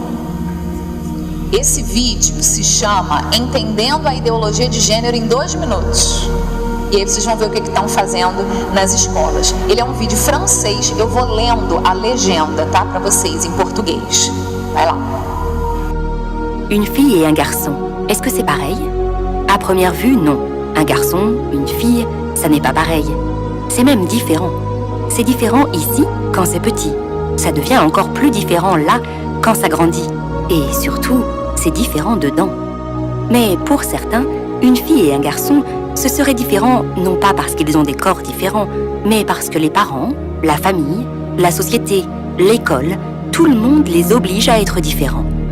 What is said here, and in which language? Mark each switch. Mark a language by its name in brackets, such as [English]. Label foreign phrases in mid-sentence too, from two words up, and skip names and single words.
[Portuguese] Esse vídeo se chama Entendendo a Ideologia de Gênero em 2 minutos. E aí vocês vão ver o que estão fazendo nas escolas. Ele é um vídeo francês, eu vou lendo a legenda, tá? Para vocês, em português. Vai lá. [French] Une fille et un garçon, est-ce que c'est pareil? À première vue, non. Un garçon, une fille, ça n'est pas pareil. C'est même différent. C'est différent ici, quand c'est petit. Ça devient encore plus différent là, quand ça grandit. Et surtout, c'est différent dedans. Mais pour certains, une fille et un garçon, ce serait différent non pas parce qu'ils ont des corps différents, mais parce que les parents, la famille, la société, l'école, tout le monde les oblige à être différents.